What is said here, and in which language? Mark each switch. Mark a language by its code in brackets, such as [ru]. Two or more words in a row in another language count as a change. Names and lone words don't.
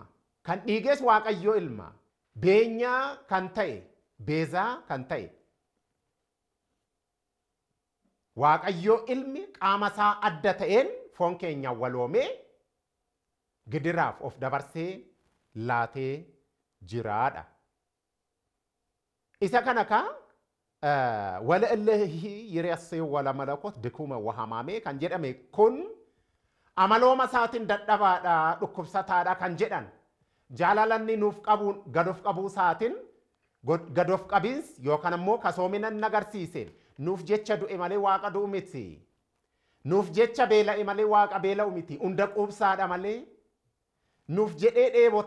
[om] Kan dhiiges waaqayyoo ilma. Beenyaa kan ta'e beezaa kan ta'e. Waaqayyoo ilmi qaama isaa adda ta'een foon keenya waloomee gidiraaf of dabarsee laatee jiraadha. Isa kana [gez] ወለእለሂ ይሬስየዎ ለመለኮት ድኩመ ወሐማሜ [om] kan jedhame kun amalooma isaatiin dadhabaadha dhukkubsataadha kan jedhan jaalalanni nuuf qabuun gadoof qabuu isaatiin gadoof qabiins yookaan ammoo kasoomina nagarsiiseen nuuf jecha du'e malee waaqa du'u miti nuuf jecha beela'e malee waaqa beela'u miti hunda quubsaadha malee nuuf jedhee dheebote